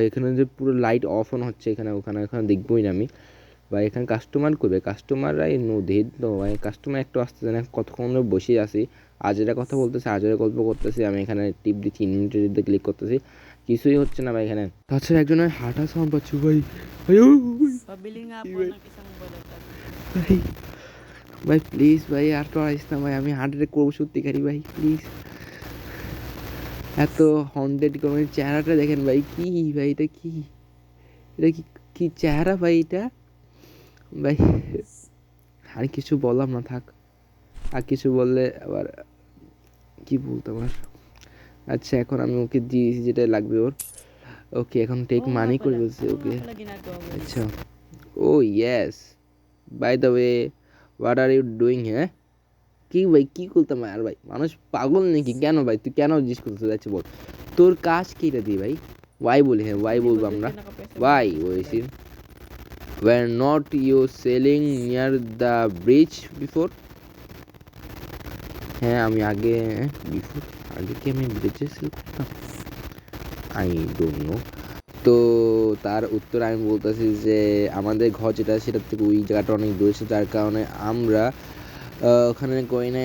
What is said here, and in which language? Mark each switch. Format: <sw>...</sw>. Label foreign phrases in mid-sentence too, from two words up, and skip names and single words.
<bn>এখানে যে পুরো</bn> <en>light off on</en> <bn>হচ্ছে এখানে ওখানে দেখবোই না আমি ভাই। এখানে কাস্টমার করবে, কাস্টমাররা নদীর তো ভাই। কাস্টমার একটু আসতেছে না, কতক্ষণ আমরা বসে আছি। আজেরা কথা বলতেছে, আজেরা গল্প করতেছি। আমি এখানে টিপ দিচ্ছি, ইনভেন্টরিতে ক্লিক করতেছি, কিছুই হচ্ছে না ভাই এখানে। তাছাড়া একজনের হাঁটা সাউন্ড পাচ্ছি ভাই।</bn> <tl>Pabili nga</tl> <bn>কি</bn> <tl>po</tl> <bn>ভাই?</bn> <tl>ng isang balatan.</tl> <bn>ভাই ভাই প্লিজ ভাই আর তো আসিস না ভাই, আমি</bn> <en>heart attack</en> <bn>করবো সত্যিকারই ভাই, প্লিজ। এত হন্টেড কোনো চেহারাটা দেখেন ভাই। কি ভাই এটা কি? এটা কি চেহারা ভাই এটা ভাই? আর কিছু বললাম না, থাক। আর কিছু বললে আবার কি বলতাম আর। আচ্ছা এখন আমি ওকে দিয়েছি যেটা লাগবে ওর। ওকে এখন টেক</bn> <tl>Oo nga</tl> <bn>মানি করে</bn> <tl>pala.</tl> <bn>বলছে</bn> <tl>Ano</tl> <bn>ওকে।</bn> <tl>nga pala ginagawa mo?</tl> <en>আচ্ছা oh yes, by the way what are you doing?</en> <bn>হ্যাঁ কি ভাই কি করতাম আর ভাই? মানুষ পাগল নাকি? কেন ভাই তুই কেন জিজ্ঞেস করতে যাচ্ছে বল? তোর কাজ কি এটা দিয়ে ভাই? ওয়াই বলি, হ্যাঁ ওয়াই</bn> <tl>Hindi</tl> <bn>বলবো</bn> <tl>ba doon</tl> <bn>আমরা,</bn> <tl>ka nakapwesto?</tl> <bn>ওয়াই বলেছি।</bn> <en>were not you selling near the bridge before?</en> <bn>হ্যাঁ আমি আগে বিফোর আগে কি আমি ব্রিজে সেল করতাম?</bn> <en>I don't know.</en> <bn>তো তার উত্তর আমি বলতেছি যে আমাদের ঘর যেটা সেটার থেকে ওই জায়গাটা অনেক দূরে ছিল, যার কারণে আমরা ওখানে করি নাই।</bn>